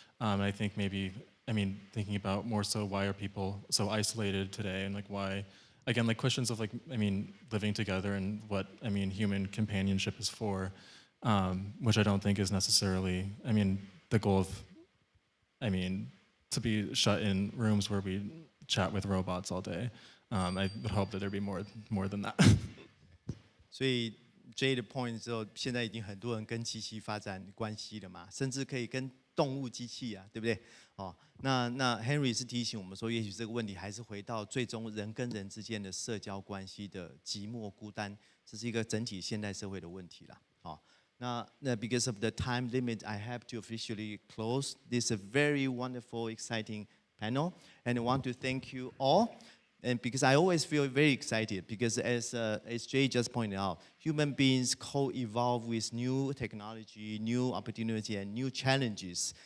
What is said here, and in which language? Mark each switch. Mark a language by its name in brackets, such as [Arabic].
[English] I think maybe, thinking about more so why are people so isolated today, and like why, again, like questions of like, living together and what, human companionship is for, which I don't think is necessarily, the goal of, to be shut in rooms where we chat with robots all day. I would hope that there'd be more than that. [Chinese] 所以 Jay 的 point 之后，现在已经很多人跟机器发展关系了嘛，甚至可以跟动物机器对不对？那 Henry 是提醒我们说，也许这个问题还是回到最终人跟人之间的社交关系的寂寞孤单，这是一个整体现代社会的问题啦。 [English] 那 because of the time limit, I have to officially close this very wonderful, exciting panel, and I want to thank you all. And because I always feel very excited, because as Jay just pointed out, human beings co-evolve with new technology, new opportunity, and new challenges.